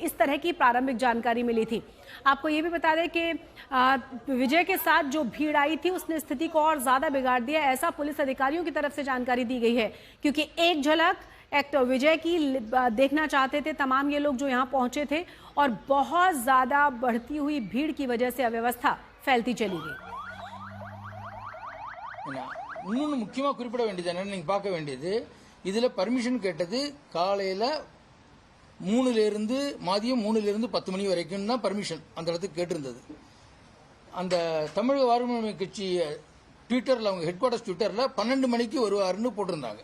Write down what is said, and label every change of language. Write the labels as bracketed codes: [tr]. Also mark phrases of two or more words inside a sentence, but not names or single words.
[hi] इस तरह की प्रारंभिक जानकारी मिली थी। आपको ये भी बता दें कि विजय के साथ जो भीड़ आई थी उसने स्थिति को और ज्यादा बिगाड़ दिया, ऐसा पुलिस अधिकारियों की तरफ से जानकारी दी गई है क्योंकि एक झलक एक्टर विजय की देखना चाहते थे तमाम ये लोग जो यहाँ पहुंचे थे और बहुत ज्यादा बढ़ती हुई भीड़ की वजह से अव्यवस्था फैलती चली गई। [ta] இன்னொன்று முக்கியமாக குறிப்பிட வேண்டியது என்னன்னு நீங்கள் பார்க்க வேண்டியது, இதில் பர்மிஷன் கேட்டது காலையில் 3லேருந்து மதியம் 3லேருந்து 10 மணி வரைக்கும் தான் பர்மிஷன் அந்த இடத்துக்கு கேட்டிருந்தது. அந்த தமிழக வாழ்வுரிமை கட்சி ட்விட்டரில் அவங்க [en] head quarters [ta] ட்விட்டரில் 12 மணிக்கு வருவாருன்னு போட்டிருந்தாங்க.